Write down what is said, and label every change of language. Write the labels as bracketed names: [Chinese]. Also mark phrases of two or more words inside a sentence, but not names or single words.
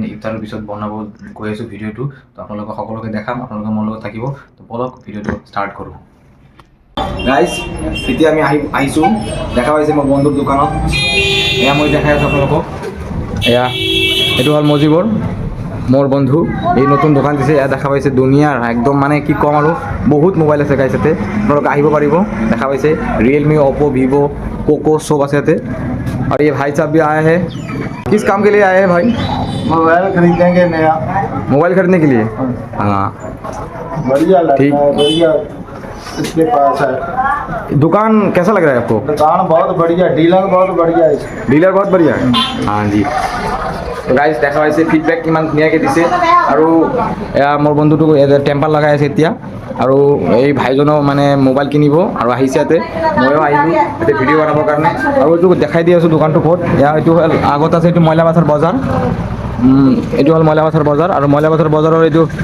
[Assamese] ইফতাৰৰ পিছত বনাব গৈ আছো ভিডিঅ'টো তো আপোনালোকক সকলোকে দেখাম আপোনালোকে মোৰ লগত থাকিব তো বলক ভিডিঅ'টো ষ্টাৰ্ট কৰোঁ গাইজ এতিয়া আমি আহিছোঁ দেখা পাইছে মোৰ বন্ধুৰ দোকানত এয়া মই দেখাই আছোঁ আপোনালোকক এয়া এইটো হ'ল মজিবৰ মোৰ বন্ধু এই নতুন দোকান দিছে এয়া দেখা পাইছে দুনিয়াৰ একদম মানে কি ক'ম আৰু বহুত মোবাইল আছে গাইজ ইয়াতে আপোনালোকে আহিব পাৰিব দেখা পাইছে ৰিয়েলমি অপো ভিভো পোকো সব আছে ইয়াতে [Hindi] और ये भाई साहब भी आए हैं किस काम के लिए आए हैं भाई मोबाइल खरीदेंगे नया मोबाइल खरीदने के लिए हाँ बढ़िया लगता ठीक। है बढ़िया इसके पास है दुकान कैसा लग रहा है आपको दुकान बहुत बढ़िया डीलर बहुत बढ़िया है डीलर बहुत बढ़िया हाँ जी [Assamese] গাইজ দেখা পাইছে ফিডবেক কিমান ধুনীয়াকৈ দিছে আৰু এয়া মোৰ বন্ধুটোক টেম্পাৰ লগাই আছে এতিয়া আৰু এই ভাইজনো মানে মোবাইল কিনিব আৰু আহিছে ইয়াতে ময়ো আহিলোঁ ইয়াতে ভিডিঅ' বনাবৰ কাৰণে আৰু এইটো দেখাই দি আছোঁ দোকানটো ক'ত এয়া এইটো হ'ল আগত আছে এইটো মইলাবাথাৰ বজাৰ এইটো হ'ল মইলাবাথাৰ বজাৰ আৰু মইলাবাথাৰ বজাৰৰ এইটো